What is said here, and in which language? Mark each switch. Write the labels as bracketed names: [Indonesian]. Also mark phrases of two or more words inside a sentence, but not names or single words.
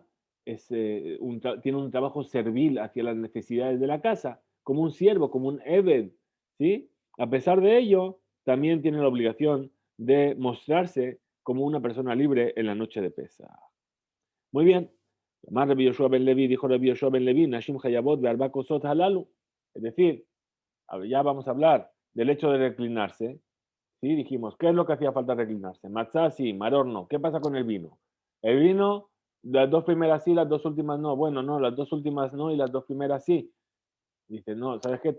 [Spanish] Tiene un trabajo servil hacia las necesidades de la casa, como un siervo, como un eved, ¿sí? A pesar de ello, también tiene la obligación de mostrarse como una persona libre en la noche de Pesach. Muy bien. Más Rabbi Yoshua ben Levi, dijo Rabbi Yoshua ben Levi, [Hebrew] נשים חייבות בארבע כוסות הללו. [Spanish] Es decir, ya vamos a hablar del hecho de reclinarse. Sí, dijimos, ¿qué es lo que hacía falta reclinarse? Matzah sí, maror no. ¿Qué pasa con el vino? El vino, las dos primeras sí, las dos últimas no. Bueno, no, las dos últimas no y las dos primeras sí. Dice, no, ¿sabes qué?